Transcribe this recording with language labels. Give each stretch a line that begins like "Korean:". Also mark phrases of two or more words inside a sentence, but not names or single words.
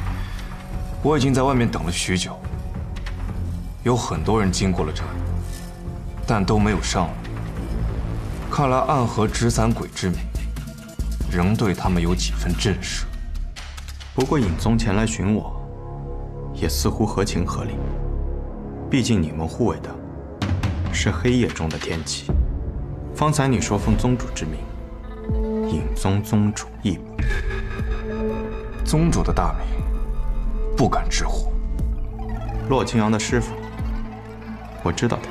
Chinese: 我已經在外面等了許久，有很多人經過了這裡，但都沒有上來。看來暗河執三鬼之名，仍對他們有幾分震懾。不過影宗前來尋我，也似乎合情合理。畢竟你們護衛的是黑夜中的天啟。方才你說奉宗主之命，影宗宗主義母。宗主的大名，不敢直呼。洛清陽的師傅，我知道的。